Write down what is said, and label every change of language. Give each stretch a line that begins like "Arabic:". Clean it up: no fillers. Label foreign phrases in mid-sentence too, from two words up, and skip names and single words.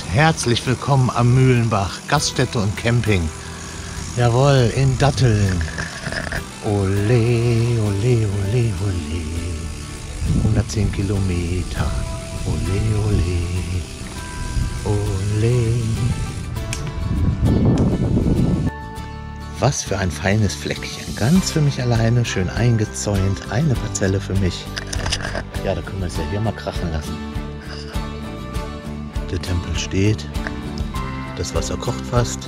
German: Herzlich willkommen am Mühlenbach, Gaststätte und Camping. Jawohl, in Datteln. Ole, ole, ole, ole. 110 Kilometer. Ole, ole, ole. Was für ein feines Fleckchen. Ganz für mich alleine, schön eingezäunt. Eine Parzelle für mich. Ja, da können wir es ja hier mal krachen lassen. Der Tempel steht. Das Wasser kocht fast.